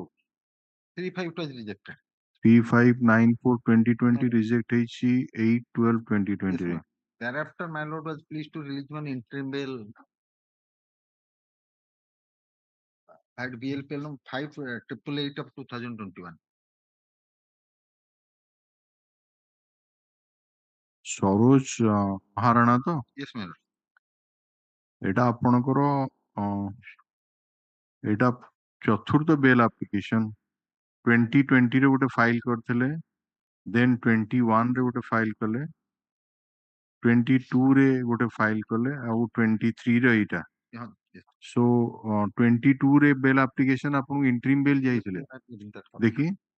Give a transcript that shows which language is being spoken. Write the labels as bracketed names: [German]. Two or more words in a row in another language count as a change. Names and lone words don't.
[English] 35 it was rejected. [Odia] 3594 2020 reject heichi 812 2020. [English] Yes, thereafter, my lord was pleased to release one interim bail at BLPL number 5888 of 2021. [Odia] ସରୋଜ ମହାରଣା ତ [English] Yes, my lord. [Odia] ଏଇଟା ଆପଣଙ୍କର ଏଇଟା ଚତୁର୍ଥ [English] bail application [Odia] 2020 ରେ ଗୋଟେ ଫାଇଲ କରିଥିଲେ ଦେନ୍ 21 ରେ ଗୋଟେ ଫାଇଲ କଲେ 22 ରେ ଗୋଟେ ଫାଇଲ କଲେ ଆଉ 23 ରେ ଏଇଟା [English] Yeah, yes. [Odia] ସୋ 22 ରେ [English] bail application [Odia] ଆପଣଙ୍କୁ [English] interim bail [Odia] ଯାଇଥିଲେ ଦେଖି